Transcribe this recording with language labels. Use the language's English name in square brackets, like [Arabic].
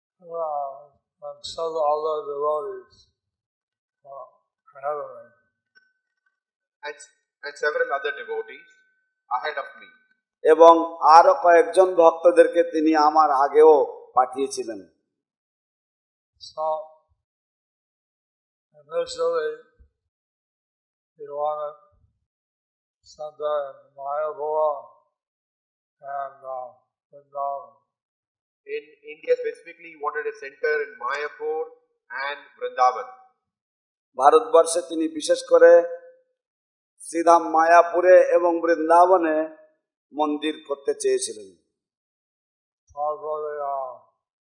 [English] and several other devotees ahead of me. And several other devotees ahead of me. [Bangla] এবং আরো কয়েকজন ভক্তদেরকে তিনি আমার আগেও পাঠিয়েছিলেন। [English] So initially he wanted center in Mayapur and Vrindavan. In India specifically, he wanted a center in Mayapur and Vrindavan. [Bangla] ভারতবর্ষে তিনি বিশেষ করে শ্রীধাম মায়াপুরে এবং বৃন্দাবনে মন্দির করতে চেয়েছিলেন।